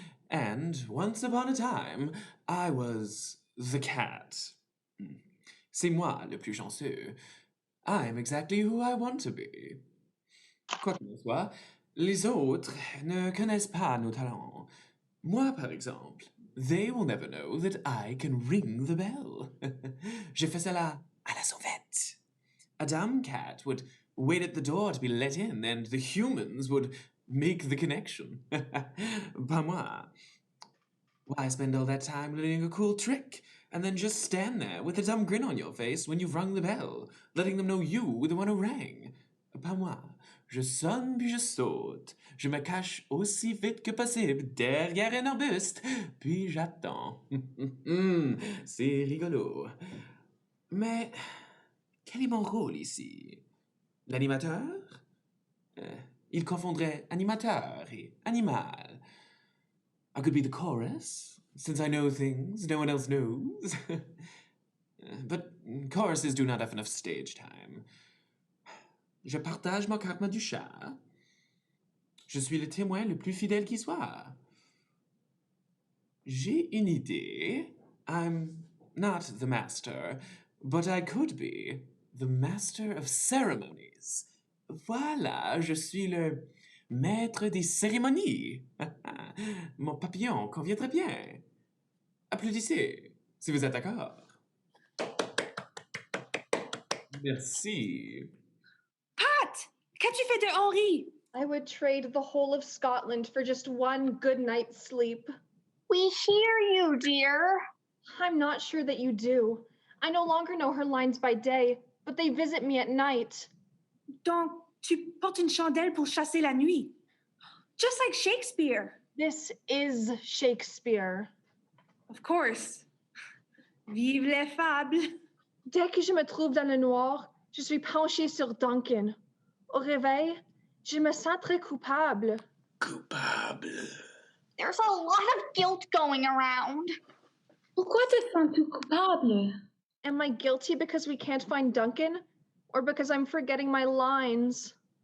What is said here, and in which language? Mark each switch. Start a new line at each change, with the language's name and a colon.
English: And once upon a time, I was the cat.
French: C'est moi le plus chanceux.
English: I'm exactly who I want to be.
French: Quoi qu'il en soit, les autres ne connaissent pas nos talents. Moi, par exemple,
English: they will never know that I can ring the bell.
French: Je fais cela à la sauvette.
English: A dumb cat would wait at the door to be let in, and the humans would make the connection.
French: Pas moi.
English: Why spend all that time learning a cool trick, and then just stand there with a dumb grin on your face when you've rung the bell, letting them know you were the one who rang?
French: Pas moi. Je sonne puis je saute. Je me cache aussi vite que possible derrière un arbuste, puis j'attends. C'est rigolo. Mais quel est mon rôle ici? L'animateur? Il confondrait animateur et animal.
English: I could be the chorus, since I know things no one else knows. But choruses do not have enough stage time.
French: Je partage mon karma du chat. Je suis le témoin le plus fidèle qui soit. J'ai une idée.
English: I'm not the master, but I could be the master of ceremonies.
French: Voilà, je suis le maître des cérémonies. Mon papillon convient très bien. Applaudissez, si vous êtes d'accord. Merci. Pat, qu'as-tu fait de Henri?
English: I would trade the whole of Scotland for just one good night's sleep. We hear you, dear. I'm not sure that you do. I no longer know her lines by day, but they visit me at night.
French: Donc, tu portes une chandelle pour chasser la nuit.
English: Just like Shakespeare. This is Shakespeare. Of course.
French: Vive les fables. Dès que je me trouve dans le noir, je suis penchée sur Duncan. Au réveil, je me sens très coupable. Coupable.
English: There's a lot of guilt going around.
French: Pourquoi te sens-tu coupable?
English: Am I guilty because we can't find Duncan? Or because I'm forgetting my lines?